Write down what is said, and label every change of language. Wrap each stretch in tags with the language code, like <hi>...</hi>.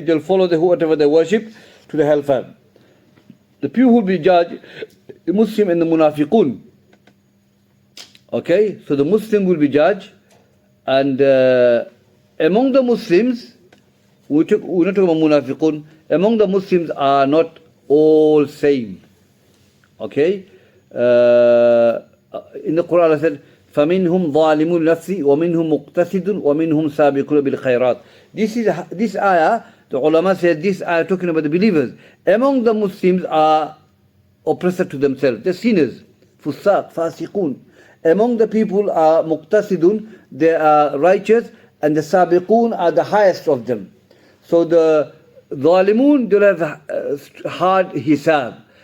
<en>They'll follow whatever they worship to the hellfire. The people who will be judged, the Muslim and the Munafiqun. Okay? So the Muslim will be judged, and among the Muslims, we're not talking about Munafiqun, among the Muslims are not all same. Okay? In the Quran, I said,</en> <ar>فَمِنْهُمْ ظَالِمُ النَّفْسِ وَمِنْهُمْ مُقْتَسِدٌ وَمِنْهُمْ سَابِقُونَ بِالْخَيْرَاتِ.</ar> <en>This ayah, the ulama said, this ayah talking about the believers. Among the Muslims are oppressor to themselves, they're sinners, fusaq, fasiqun. Among the people are muqtasidun, they are righteous, and the sabiqun are the highest of them. So the zalimun, they'll have hard hisab.</en>